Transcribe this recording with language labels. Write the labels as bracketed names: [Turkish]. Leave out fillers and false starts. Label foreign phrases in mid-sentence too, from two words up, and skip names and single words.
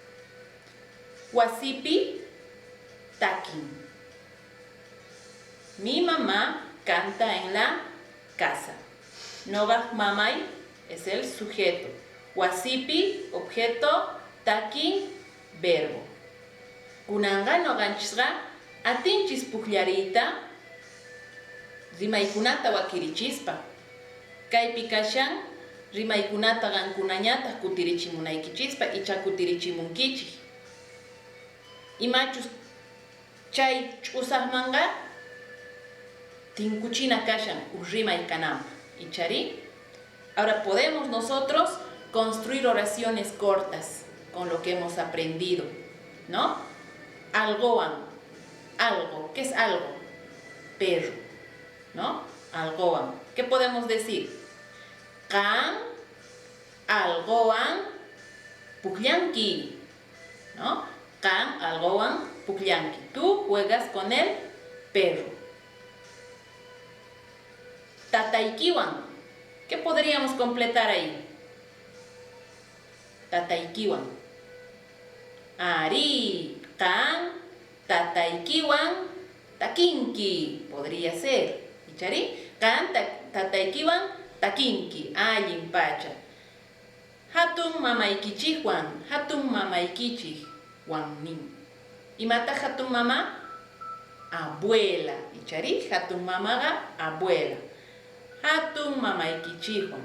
[Quechua] Wasipi takin. [Spanish] Mi mamá canta en la casa. [Quechua] Nogaj mamay [Spanish] es el sujeto. [Quechua] Wasipi, objeto, takin, verbo. Kunanga noganchisga atinchis pukllarita rimaykunata wakirichispa. Kaypi kashan rimaykunata qankunañata kutirichimunaykichispa icha kutirichimunkichik. Imachus chay ch'usaqmanqa tinkuchina kashan rimay kananpaq. Ichari. [Spanish] Ahora podemos nosotros construir oraciones cortas con lo que hemos aprendido, ¿no? Algoan, algo. ¿Qué es algo? Perro, ¿no? Algoan. ¿Qué podemos decir? [Quechua] Kan algoan pukllanki, ¿no? Kan algoan pukllanki. [Spanish] Tú juegas con el perro. [Quechua] Tataykiwan. [Spanish] ¿Qué podríamos completar ahí? [Quechua] Tataykiwan. Ari, kan, tataykiwan, takinki. [Spanish] Podría ser. [Quechua] ¿Ichari? Kan, tataykiwan, takinki. Allin pacha. Hatun mamaykichikwan. Hatun mamaykichikwan nin. ¿Imata hatun mama? Abuela. ¿Ichari? Hatun mamaga, abuela. Hatun mamaykichikwan.